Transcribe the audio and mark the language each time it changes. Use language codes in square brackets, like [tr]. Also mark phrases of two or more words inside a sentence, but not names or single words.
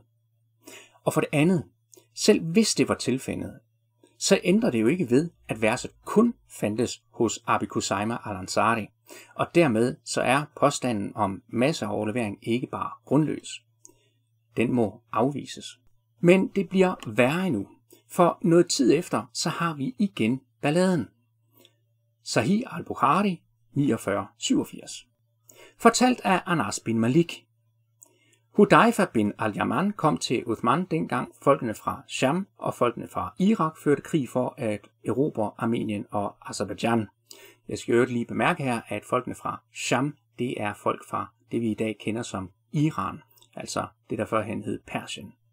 [da] Og for det andet, selv hvis det var tilfældet, så ændrer det jo ikke ved, at verset kun fandtes hos Abi Kusayma al-Ansari, og dermed så er påstanden om masseoverlevering ikke bare grundløs. Den må afvises. Men det bliver værre endnu, for noget tid efter, så har vi igen balladen. Sahih al-Bukhari 4987. Fortalt af Anas bin Malik. Hudayfa bin al-Yaman kom til Uthman dengang folkene fra Sham og folkene fra Irak førte krig for at erobre Armenien og Aserbajdsjan. Jeg skal jo lige bemærke her, at folkene fra Sham, det er folk fra det vi i dag kender som Iran, altså det der førhen hed Persien.